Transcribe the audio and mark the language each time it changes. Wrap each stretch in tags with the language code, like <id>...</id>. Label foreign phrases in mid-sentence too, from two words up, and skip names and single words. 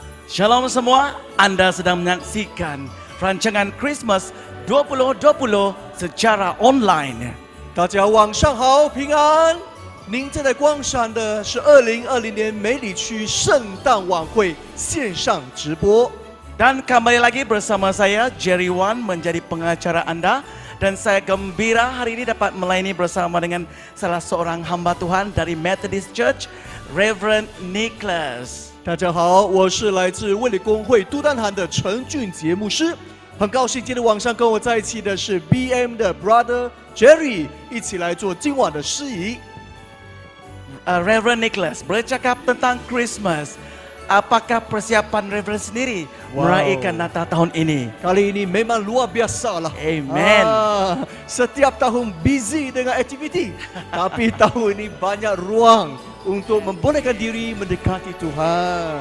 <ms>Shalom semua, Anda sedang menyaksikan rancangan Christmas 2020 secara online.</ms> <zh>大家晚上好，平安。您正在观赏的是2020年梅里区圣诞晚会线上直播。</zh> <ms>Dan kembali lagi bersama saya Jerry Wan menjadi pengacara Anda. Dan saya gembira hari ini dapat melayani bersama dengan salah seorang hamba Tuhan dari Methodist Church, Reverend Nicholas.</ms> <zh>大家好，我是来自卫理公会都丹堂的陈俊杰牧师。很高兴今天晚上跟我在一起的是 BM 的 Brother Jerry， 一起来做今晚的司仪。</zh> <ms>Reverend Nicholas bercakap tentang Christmas. Apakah persiapan Reverend sendiri meraihkan Natal tahun ini? Kali ini memang luar biasa lah. Amen. Setiap tahun busy dengan aktiviti, tapi tahun ini banyak ruang untuk membolehkan diri mendekati Tuhan.</ms>